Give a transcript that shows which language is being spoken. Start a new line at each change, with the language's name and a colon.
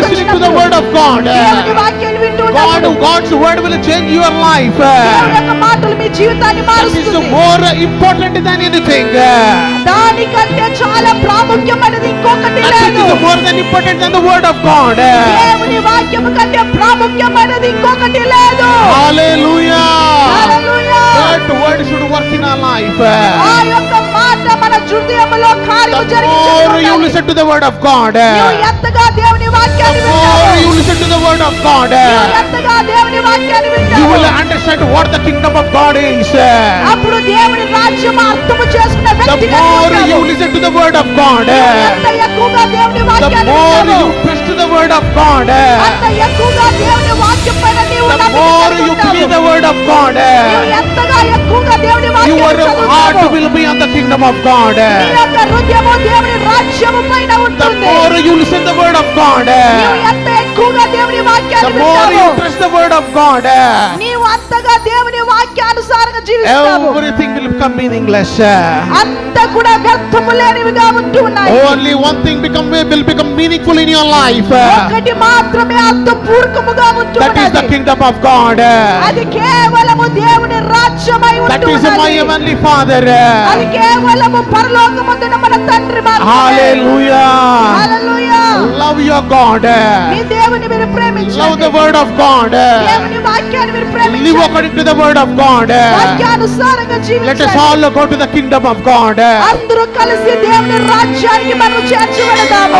English: Listening to the
Telugu: వచ్చినప్పుడు
English: word of God.
Telugu: దేవుని వాక్యాన్ని వింటూ ఉన్నప్పుడు
English: God's word will change your life.
Telugu: దేవుని యొక్క మాటలు మీ జీవితాన్ని
English: That is
Telugu: మారుస్తుంది.
English: more important than anything.
Telugu: దానికంటే చాలా ప్రాముఖ్యమైనది ఇంకొకటి
English: That
Telugu: లేదు.
English: is more than important than the word of God.
Telugu: దేవుని వాక్యము కంటే ప్రాముఖ్యమైనది ఇంకొకటి లేదు.
English: Hallelujah.
Telugu: Hallelujah.
English: That word should work in our life.
Telugu: ఆ యొక్క మాట మన హృదయములో కార్యము
English: The more you
Telugu: జరిగించాలి.
English: listen to the word of God,
Telugu: నీవు ఎంతగా దేవుని
English: the
Telugu: వాక్యాన్ని
English: more
Telugu: వింటావో,
English: you listen to the word of God,
Telugu: నీవు ఎంతగా దేవుని వాక్యాన్ని
English: you
Telugu: వింటావో,
English: will understand what the kingdom of God is.
Telugu: అప్పుడు దేవుని రాజ్యం అర్థము చేసుకున్న
English: The
Telugu: వ్యక్తిగా
English: more
Telugu: ఉంటావు.
English: you listen to the word of God,
Telugu: ఎంత ఎక్కువగా దేవుని
English: the
Telugu: వాక్యాన్ని
English: more
Telugu: వింటావో,
English: you press to the word of God,
Telugu: అంత ఎక్కువగా దేవుని వాక్యం పైన నీవు
English: the
Telugu: నమ్మిక
English: more
Telugu: కలిగి
English: you
Telugu: ఉంటావు.
English: believe the word of God,
Telugu: నీవు ఎంతగా ఎక్కువగా దేవుని
English: your
Telugu: వాక్యాన్ని
English: heart
Telugu: చదువుతావో,
English: will be on the kingdom of God.
Telugu: నీ యొక్క హృదయము దేవుని రాజ్యము పైన
English: The
Telugu: ఉంటుంది.
English: more you listen the word of God,
Telugu: నీవు ఎంత ఎక్కువగా దేవుని
English: the
Telugu: వాక్యాన్ని
English: more
Telugu: వింటావో,
English: you trust the word of God,
Telugu: నీవు అంతగా దేవుని వాక్యానుసారంగా జీవిస్తావు.
English: everything will become meaningless.
Telugu: అంత కూడా వ్యర్థము లేనివిగా ఉంటూ ఉన్నాయి.
English: Only one thing will become meaningful in your life.
Telugu: ఒకటి మాత్రమే అర్థపూర్వకముగా ఉంటూ
English: That is the
Telugu: ఉన్నది.
English: kingdom of God.
Telugu: అది కేవలము దేవుని రాజ్యమై
English: That
Telugu: ఉంటూ
English: is my
Telugu: ఉన్నది.
English: heavenly Father.
Telugu: అది కేవలము పరలోకమందున మన తండ్రి మాత్రమే.
English: Hallelujah.
Telugu: Hallelujah.
English: Love your God.
Telugu: మీ దేవుని మీరు
English: Love
Telugu: ప్రేమించండి.
English: the word of God.
Telugu: దేవుని వాక్యాన్ని మీరు
English: Live
Telugu: ప్రేమించండి.
English: according to the word of God.
Telugu: వాక్యానుసారంగా
English: Let us
Telugu: జీవించండి.
English: all go to the kingdom of God.
Telugu: అందరూ కలిసి దేవుని రాజ్యానికి మనం చేర్చబడదాము.